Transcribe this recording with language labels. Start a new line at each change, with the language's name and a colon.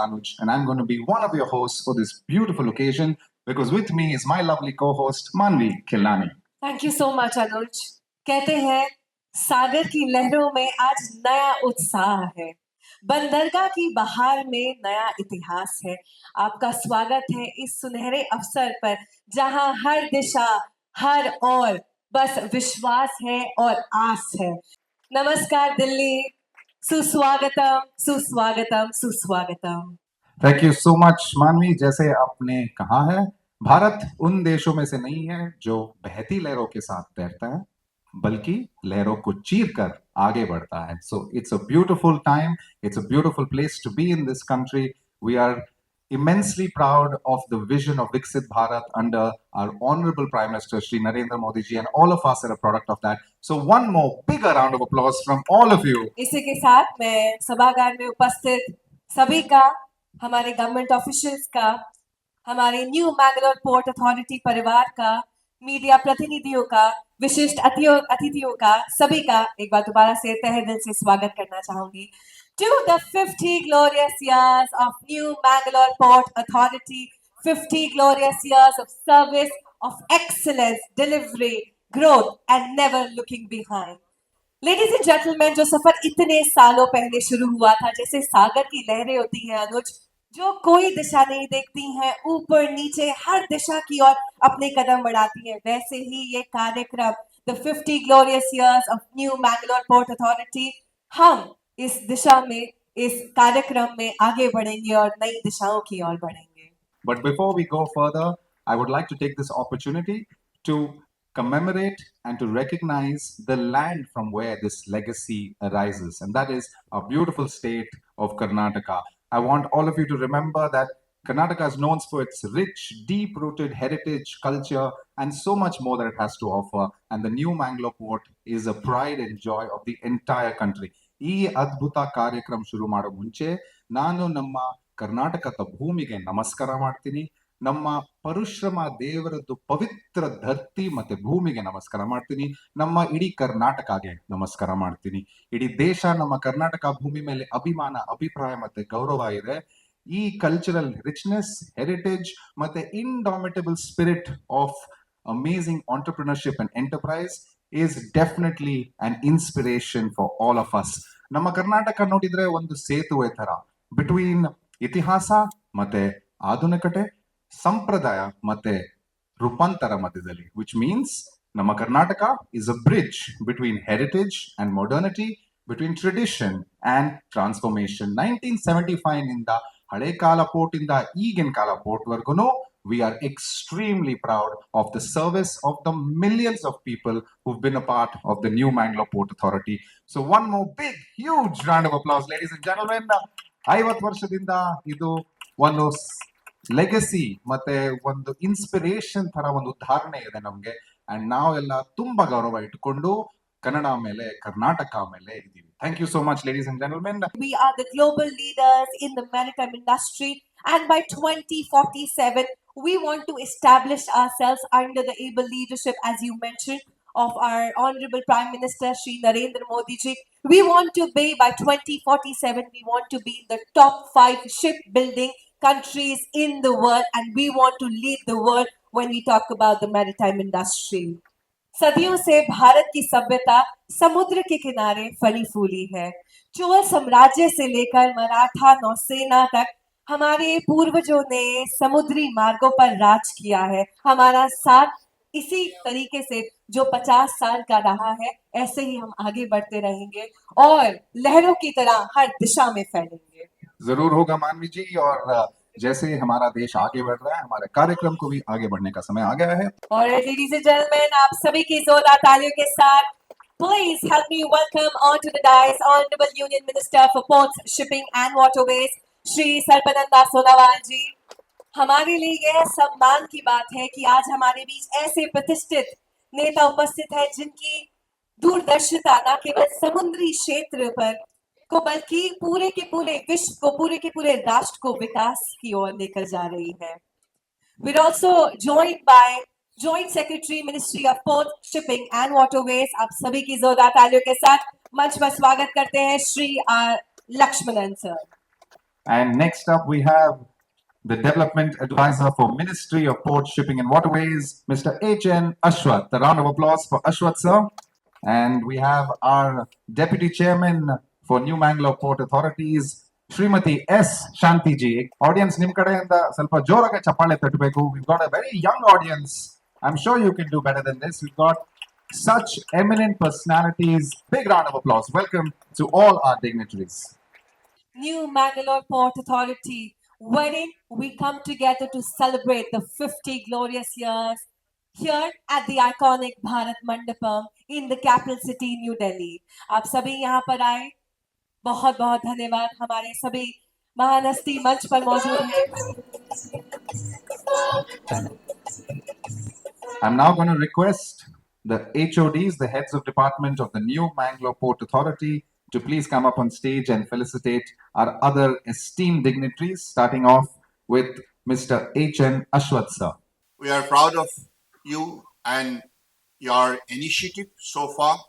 English: Anuj, and I'm going to be one of your hosts for this beautiful occasion because with me is my lovely co-host Manvi Khilani. Thank you so much Anuj.
Hindi: कहते हैं सागर की लहरों में आज नया उत्साह है, बंदरगाह की बहार में नया इतिहास है। आपका स्वागत है इस सुनहरे अवसर पर जहां हर दिशा हर ओर बस विश्वास है और आस है। नमस्कार दिल्ली, सुस्वागतम सुस्वागतम सुस्वागतम।
English: Thank you so much Manvi.
Hindi: जैसे आपने कहा है, भारत उन देशों में से नहीं है जो बहती लहरों के साथ तैरता है, बल्कि लहरों को चीर कर आगे बढ़ता है।
English: So it's a beautiful time, it's a beautiful place to be in this country. We are immensely proud of the vision of Viksit Bharat under our honorable Prime Minister Shri Narendra Modi ji, and all of us are a product of that. So one more bigger round of applause from all of you.
Hindi: इसी के साथ मैं सभागार में उपस्थित सभी का, हमारे गवर्नमेंट ऑफिशियल्स का, हमारे न्यू मैंगलोर पोर्ट अथॉरिटी परिवार का, मीडिया प्रतिनिधियों का, विशिष्ट अतिथियों का, सभी का एक बार दोबारा से तहे दिल से स्वागत करना चाहूंगी।
English: To the 50 glorious years of New Mangalore Port Authority, 50 glorious years of service, of excellence, delivery, growth, and never looking behind. Ladies and gentleman,
Hindi: जो सफर इतने सालों पहले शुरू हुआ था, जैसे सागर की लहरें होती हैं अनुज, जो कोई दिशा नहीं देखती हैं, ऊपर नीचे हर दिशा की ओर अपने कदम बढ़ाती हैं, वैसे ही ये कार्यक्रम the 50 glorious years of new Mangalore port authority, हम इस दिशा में, इस कार्यक्रम में आगे बढ़ेंगे और नई दिशाओं की ओर बढ़ेंगे।
English: But before we go further, I would like to take this opportunity to commemorate and to recognize the land from where this legacy arises, and that is our beautiful state of Karnataka. I want all of you to remember that Karnataka is known for its rich, deep-rooted heritage, culture, and so much more that it has to offer. And the new Mangalore port is a pride and joy of the entire country.
Kannada: ಈ ಅದ್ಭುತ ಕಾರ್ಯಕ್ರಮ ಶುರು ಮಾಡೋ ಮುಂಚೆ ನಾನು ನಮ್ಮ ಕರ್ನಾಟಕದ ಭೂಮಿಗೆ ನಮಸ್ಕಾರ ಮಾಡ್ತೀನಿ, ನಮ್ಮ ಪರಶುರಾಮ ದೇವರದ್ದು ಪವಿತ್ರ ಧರ್ತಿ ಮತ್ತೆ ಭೂಮಿಗೆ ನಮಸ್ಕಾರ ಮಾಡ್ತೀನಿ, ನಮ್ಮ ಇಡೀ ಕರ್ನಾಟಕಗೆ ನಮಸ್ಕಾರ ಮಾಡ್ತೀನಿ. ಇಡೀ ದೇಶ ನಮ್ಮ ಕರ್ನಾಟಕ ಭೂಮಿ ಮೇಲೆ ಅಭಿಮಾನ, ಅಭಿಪ್ರಾಯ ಮತ್ತೆ ಗೌರವ ಇದೆ.
English: ಈ cultural richness, heritage ಮತ್ತೆ indomitable spirit of amazing entrepreneurship and enterprise is definitely an inspiration for all of us.
Kannada: ನಮ್ಮ ಕರ್ನಾಟಕ ನೋಡಿದ್ರೆ ಒಂದು ಸೇತುವೆ ತರ ಬಿಟ್ವೀನ್ ಇತಿಹಾಸ ಮತ್ತೆ ಆಧುನಿಕತೆ, ಸಂಪ್ರದಾಯ ಮತ್ತೆ ರೂಪಾಂತರ ಮಧ್ಯದಲ್ಲಿ,
English: which means
Kannada: ನಮ್ಮ Karnataka
English: is a bridge between heritage and modernity, between tradition and transformation.
Kannada: 1975 ನಿಂದ ಹಳೆ ಕಾಲ ಪೋರ್ಟ್ ಇಂದ ಈಗಿನ ಕಾಲ port ವರ್ಗುನು
English: we are extremely proud of the service of the millions of people who've been a part of the new Mangalore Port Authority. So one more big, huge round of applause, ladies and gentlemen.
Kannada: 50 ವರ್ಷದಿಂದ ಇದು ಒಂದು legacy ಮತ್ತೆ ಒಂದು inspiration ತರ ಒಂದು ಉದಾಹರಣೆ ಇದೆ ನಮ್ಗೆ. ಅಂಡ್ ನಾವೆಲ್ಲ ತುಂಬಾ ಗೌರವ ಇಟ್ಕೊಂಡು ಕನ್ನಡ ಮೇಲೆ, ಕರ್ನಾಟಕ ಮೇಲೆ ಇದ್ದೀವಿ.
English: Thank you so much, ladies and gentlemen. We are the global leaders in the maritime industry, and by 2047, we want to establish ourselves under the able leadership, as you mentioned, of our Honorable Prime Minister Shri Narendra Modi ji. We want to be, by 2047, we want to be in the top 5 shipbuilding countries in the world, and we want to lead the world when we talk about the maritime industry.
Hindi: सदियों से भारत की सभ्यता समुद्र के किनारे फली फूली है। चोल साम्राज्य से लेकर मराठा नौसेना तक हमारे पूर्वजों ने समुद्री मार्गों पर राज किया है। हमारा साथ इसी तरीके से जो 50 साल का रहा है, ऐसे ही हम आगे बढ़ते रहेंगे और लहरों की तरह हर दिशा में फैलेंगे। जरूर होगा मानवी जी। और जैसे हमारा देश आगे बढ़ रहा है, हमारे कार्यक्रम को भी आगे बढ़ने का समय आ गया है।
English: और ladies and gentleman,
Hindi: आप सभी की जोरदार तालियों के साथ
English: please help me welcome onto the dais Honorable Union Minister for Ports, Shipping and Waterways, Shri Sarbananda Sonowal ji.
Hindi: हमारे लिए यह सम्मान की बात है कि आज हमारे बीच ऐसे प्रतिष्ठित नेता उपस्थित है जिनकी दूरदर्शिता न केवल समुद्री क्षेत्र पर को बल्कि पूरे के पूरे विश्व को, पूरे के पूरे राष्ट्र को विकास की ओर लेकर जा रही है।
English: We're also joined by Joint Secretary Ministry of Ports, Shipping and Waterways.
Hindi: आप सभी की जोरदार तालियों के साथ मंच पर स्वागत करते हैं Shri are Lakshmanan sir.
English: And next up, we have the Development Advisor for Ministry of Port, Shipping and Waterways, Mr. H.N. Ashwath. A round of applause for Ashwath, sir. And we have our Deputy Chairman for New Mangalore Port Authorities, Srimati S. Shantiji.
Kannada: Audience, nim kadeyinda ಸ್ವಲ್ಪ ಜೋರಾಗಿ ಚಪ್ಪಾಳೆ ತಟ್ಟಬೇಕು.
English: We've got a very young audience. I'm sure you can do better than this. We've got such eminent personalities. Big round of applause. Welcome to all our dignitaries. New Mangalore Port Authority, wherein we come together to celebrate the 50 glorious years here at the iconic Bharat Mandapam in the capital city, New Delhi.
Hindi: आप सभी यहाँ पर आए, बहुत बहुत धन्यवाद. हमारे सभी महान हस्ती मंच पर मौजूद हैं.
English: I'm now going to request the HODs, the heads of department of the New Mangalore Port Authority, to please come up on stage and felicitate our other esteemed dignitaries, starting off with Mr. H.N. Ashwath, sir. We are proud of you and your initiative so far.